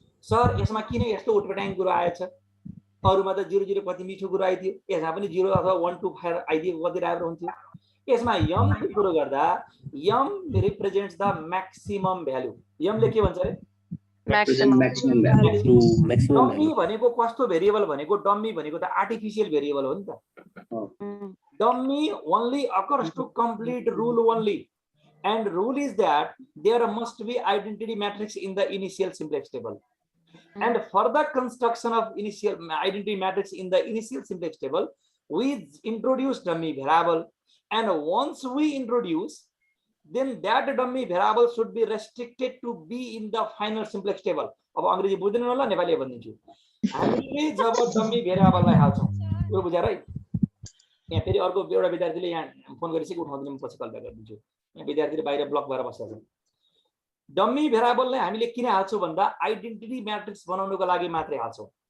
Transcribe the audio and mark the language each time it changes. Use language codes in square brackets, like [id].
[ne] Sir यसमा किन यस्तो उटपटाङ कुरो आएछ? अरूमा त 0 0 कति मिठो कुरो आइदियो, यसमा पनि 0 अथवा 1 2 5 आइदिएको कति राम्रो हुन्थ्यो। यसमा यम को कुरो गर्दा [en] यम represents the maximum value. [ne] यमले के भन्छ रे? Maximum value. डम्मी भनेको कस्तो भेरिएबल भनेको? डम्मी भनेको त आर्टिफिसियल भेरिएबल हो नि त। [en] Dummy only occurs to complete rule only, and rule is that there must be identity matrix in the initial simplex table, and for the construction of initial identity matrix in the initial simplex table we introduce dummy variable, and once we introduce, then that dummy variable should be restricted to be in the final simplex table. [ne] अब अंग्रेजी बुझ्दैन होला, नेपाली भनिदिन्छु। हामीले जब dummy भेरिएबललाई हाल्छौं, यो बुझ्या है? यहाँ फेरि अर्को एउटा विद्यार्थीले यहाँ फोन गरेपछि उठाउँदैन, म पछि कल ब्याक गरिदिन्छु। यहाँ विद्यार्थीले बाहिर ब्लक भएर बसेको छ। डम्मी भेरिएबललाई हामीले किन हाल्छौं भन्दा आइडेन्टिटी म्याट्रिक्स बनाउनको लागि मात्रै हाल्छौं।